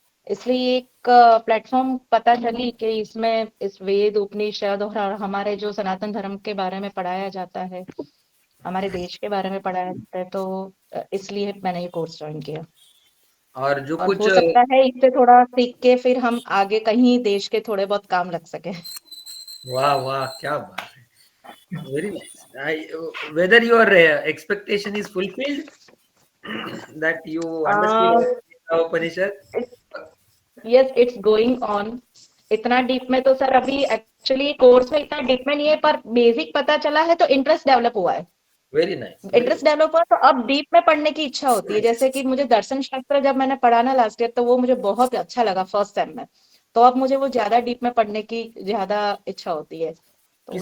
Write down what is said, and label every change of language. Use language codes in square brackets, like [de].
[hi] इसलिए एक प्लेटफॉर्म पता चली कि इसमें इस वेद उपनिषद और हमारे जो सनातन धर्म के बारे में पढ़ाया जाता है, हमारे देश के बारे में पढ़ाया जाता है, तो इसलिए मैंने ये कोर्स ज्वाइन किया और जो और कुछ हो सकता है इससे थोड़ा सीख के फिर हम आगे कहीं देश के थोड़े बहुत काम लग सके। वाह वाह, क्या बात है, [en] Very nice. Whether your expectation is fulfilled that you understood our Upanishad? Yes it's going on. [hi] इतना डीप में तो सर अभी एक्चुअली कोर्स में इतना डीप में नहीं है पर बेसिक पता चला है तो इंटरेस्ट डेवलप हुआ है। [en] Very nice, very [hi] interest develop हुआ तो अब डीप में पढ़ने की इच्छा होती है। जैसे कि मुझे दर्शन शास्त्र जब मैंने पढ़ा ना लास्ट ईयर तो वो मुझे बहुत अच्छा लगा फर्स्ट सेम में, तो अब मुझे वो ज्यादा डीप में पढ़ने की ज्यादा इच्छा होती है तो मैं